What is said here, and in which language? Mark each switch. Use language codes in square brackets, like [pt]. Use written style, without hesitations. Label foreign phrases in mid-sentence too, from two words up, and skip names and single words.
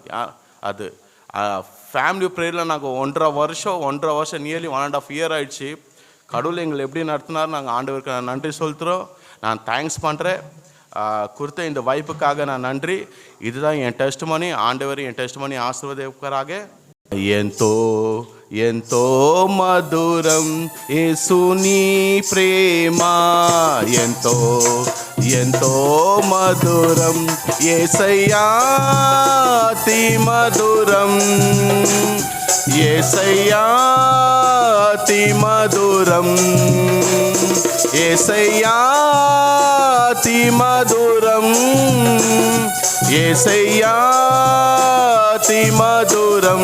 [ta] அது [en] family prayer [ta] நாங்கள் 1.5 வருஷம் [en] nearly 1.5 year [ta] ஆகிடுச்சு. கடவுள் எங்களை எப்படி நடத்தினார் நாங்கள் ஆண்டவருக்கு நான் நன்றி செலுத்துகிறோம். நான் தேங்க்ஸ் பண்ணுறேன். கொடுத்த இந்த வாய்ப்புக்காக நான் நன்றி. இதுதான் என் டெஸ்டிமனி. ஆண்டவர் என் டெஸ்டிமனி ஆசீர்வதிப்பாராக. [te] ఎంతో ఎంతో మధురం యేసుని ప్రేమ, ఎంతో ఎంతో మధురం యేసయ్యా అతి మధురం, యేసయ్యా అతి మధురం, యేసయ్యా అతి మధురం, యేసయ్యా అతి మధురం.